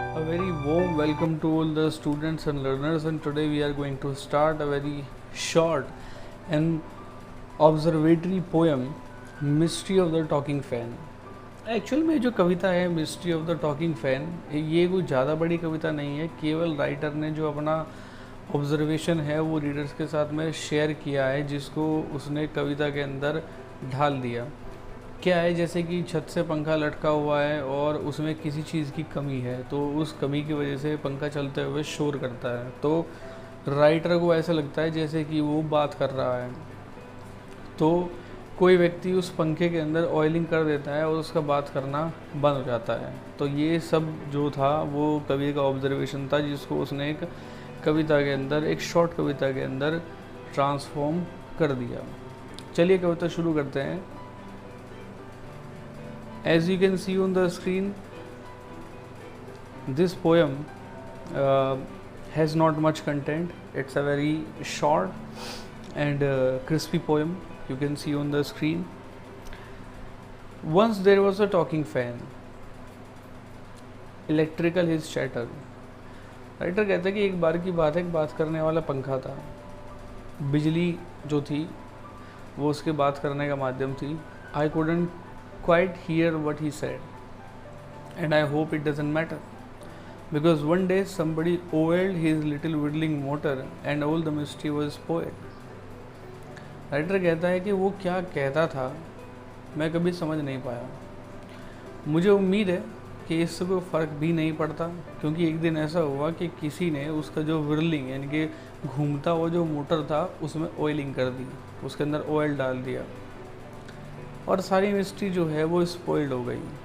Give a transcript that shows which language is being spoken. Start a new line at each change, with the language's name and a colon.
English: very warm welcome to all the students and learners, and today we are going to start a very short and observatory poem Mystery of the Talking Fan.
Hindi: Actual में जो कविता है mystery of the talking fan, ये कोई ज़्यादा बड़ी कविता नहीं है, केवल राइटर ने जो अपना ऑब्जर्वेशन है वो रीडर्स के साथ में शेयर किया है, जिसको उसने कविता के अंदर ढाल दिया। क्या है, जैसे कि छत से पंखा लटका हुआ है और उसमें किसी चीज़ की कमी है, तो उस कमी की वजह से पंखा चलते हुए शोर करता है। तो राइटर को ऐसा लगता है जैसे कि वो बात कर रहा है, तो कोई व्यक्ति उस पंखे के अंदर ऑयलिंग कर देता है और उसका बात करना बंद हो जाता है। तो ये सब जो था वो कवि का ऑब्जर्वेशन था, जिसको उसने एक कविता के अंदर, एक शॉर्ट कविता के अंदर ट्रांसफॉर्म कर दिया। चलिए कविता शुरू करते हैं।
English: As you can see on the screen, this poem has not much content. It's a very short and crispy poem. You can see on the screen. Once there was a talking fan. Electrical his chatter.
Hindi: Writer कहता है कि एक बार की बात है, एक बात करने वाला पंखा था। बिजली जो थी वो उसके बात करने का माध्यम थी।
English: I couldn't quite hear what he said, and I hope it doesn't matter, because one day somebody oiled his little whirling motor and all the mystery was spoiled.
Hindi: Writer कहता है कि वो क्या कहता था मैं कभी समझ नहीं पाया। मुझे उम्मीद है कि इससे कोई फ़र्क भी नहीं पड़ता, क्योंकि एक दिन ऐसा हुआ कि किसी ने उसका जो विरलिंग यानी कि घूमता हुआ जो मोटर था उसमें ऑयलिंग कर दी, उसके अंदर ऑयल डाल दिया और सारी मिस्ट्री जो है वो स्पॉइल्ड हो गई।